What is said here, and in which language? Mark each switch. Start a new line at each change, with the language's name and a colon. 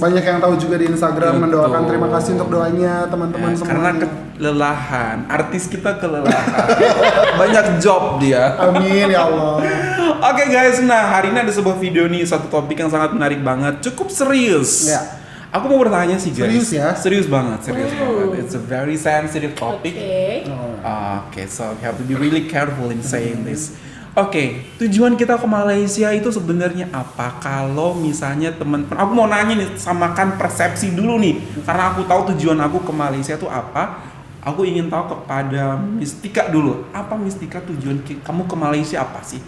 Indonesian: Banyak yang tahu juga di Instagram mendoakan. Terima kasih untuk doanya teman-teman semua. Karena kelelahan, artis kita kelelahan. Banyak job dia. Amin ya Allah. Oke guys, nah hari ini ada sebuah video nih, satu topik yang sangat menarik banget, cukup serius. Ya. Aku mau bertanya sih guys. Serius ya? Serius banget.
English: It's a very sensitive topic. Okay, so we have to be really careful in saying this.
Indonesian: Oke, tujuan kita ke Malaysia itu sebenarnya apa? Kalau misalnya teman-teman, aku mau nanya nih, samakan persepsi dulu nih, karena aku tahu tujuan aku ke Malaysia itu apa. Aku ingin tahu kepada Mistika dulu, apa Mistika tujuan kamu ke Malaysia apa sih?